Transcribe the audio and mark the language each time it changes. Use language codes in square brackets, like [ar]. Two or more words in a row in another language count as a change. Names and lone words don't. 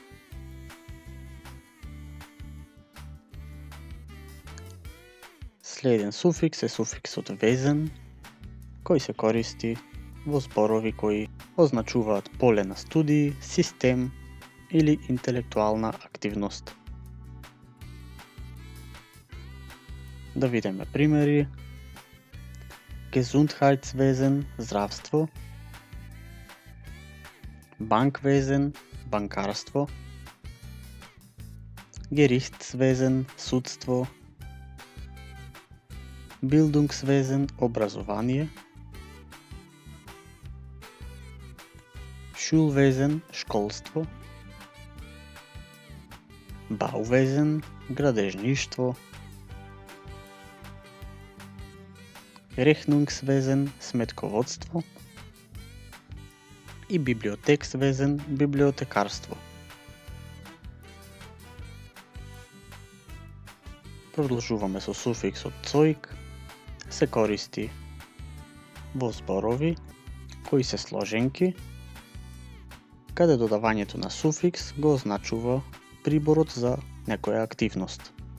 [mk] Следен суфикс е суфиксот везен, кој се користи во зборови кои означуваат поле на студии, систем или интелектуална активност. Да видиме примери. Gesundheitswesen, здравство. Bankwesen, банкарство. Gerichtswesen, судство. Bildungswesen, образование. Schulwesen, школство. Bauwesen, градежништво. Rechnungswesen, сметководство. И Bibliothekswesen, библиотекарство. Продолжуваме со суфиксот цојк, се користи во зборови кои се сложенки, каде додавањето на суфикс го означува приборот за некоја активност.